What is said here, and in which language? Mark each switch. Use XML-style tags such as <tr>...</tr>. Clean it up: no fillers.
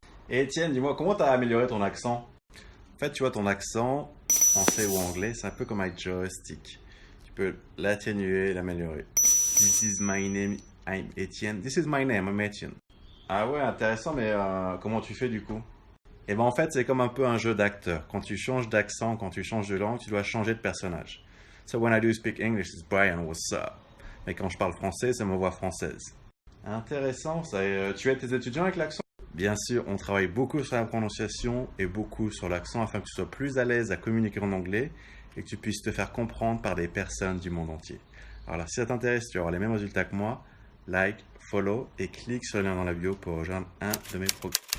<fr>Étienne, dis-moi, comment t'as amélioré ton accent? En fait, tu vois, ton accent, français ou anglais, c'est un peu comme un joystick. Tu peux l'atténuer, l'améliorer.</fr> <en>This is my name, I'm Étienne. This is my name, I'm Étienne.</en> <fr>Ah ouais, intéressant, mais comment tu fais du coup? Eh ben en fait, c'est comme un peu un jeu d'acteur. Quand tu changes d'accent, quand tu changes de langue, tu dois changer de personnage.</fr> <en>So when I do speak English, it's Brian, what's up?</en> <fr>Mais quand je parle français, c'est ma voix française. Intéressant, ça. Tu aides tes étudiants avec l'accent? Bien sûr, on travaille beaucoup sur la prononciation et beaucoup sur l'accent afin que tu sois plus à l'aise à communiquer en anglais et que tu puisses te faire comprendre par des personnes du monde entier. Alors là, si ça t'intéresse, tu auras les mêmes résultats que moi. Like, follow et clique sur le lien dans la bio pour rejoindre un de mes programmes.</fr>